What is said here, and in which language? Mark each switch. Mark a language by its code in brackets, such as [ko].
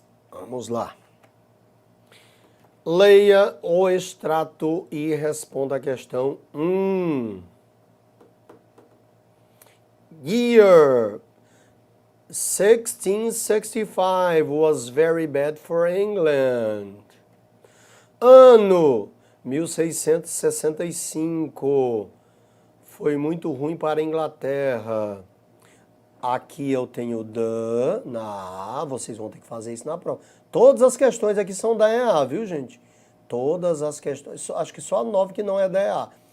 [pt] Vamos lá. Leia o extrato e responda a questão 1. [en] Year 1665 was very bad for England. [pt] Ano 1665 foi muito ruim para a Inglaterra. Aqui eu tenho the na A, vocês vão ter que fazer isso na prova. Todas as questões aqui são da EA, viu, gente? Todas as questões, acho que só a 9 que não é da EA.